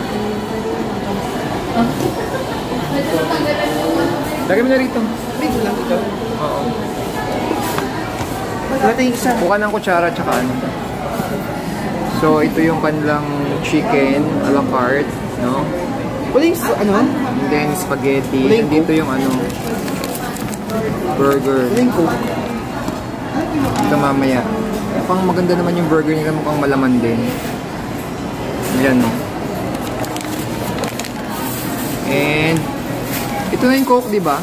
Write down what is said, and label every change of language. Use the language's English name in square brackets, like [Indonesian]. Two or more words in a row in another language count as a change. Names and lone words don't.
[Filipino] Lagay mo na rito. Dito lang ito. Oo. Wala tayong isa. Buka ng kutsara tsaka ano. So ito yung kanilang [English] chicken a la carte, [Filipino] no? Wala yung ano? [English] And then spaghetti. [Filipino] Wala yung Dito yung ano, burger. Wala yung coke. Ito mamaya. Mukhang maganda naman yung burger nila, mukhang malaman din. Yan, no? And ito na yung Coke, di ba?